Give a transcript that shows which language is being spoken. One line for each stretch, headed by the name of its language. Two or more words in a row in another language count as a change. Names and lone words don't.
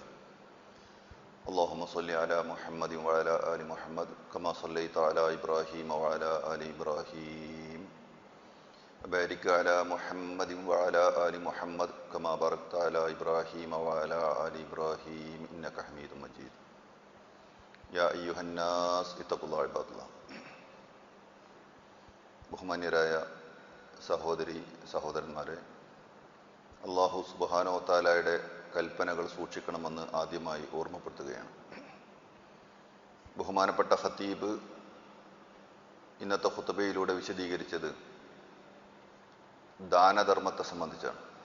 Arabic: اللهم صل على محمد وعلى آل محمد كما صليت على إبراهيم وعلى آل إبراهيم وبارك على محمد وعلى آل محمد كما باركت على إبراهيم وعلى آل إبراهيم إنك حميد مجيد. يا أيها الناس اتقوا الله عباد الله.
Malayalam: ബഹുമാന്യരായ സഹോദരന്മാരെ,
Arabic: الله سبحانه وتعالى
Malayalam: കൽപ്പനകൾ സൂക്ഷിക്കണമെന്ന് ആദ്യമായി ഓർമ്മപ്പെടുത്തുകയാണ്. ബഹുമാനപ്പെട്ട ഖതീബ് ഇന്നത്തെ ഖുത്ബയിലൂടെ വിശദീകരിച്ചത് ദാനധർമ്മത്തെ സംബന്ധിച്ചാണ്.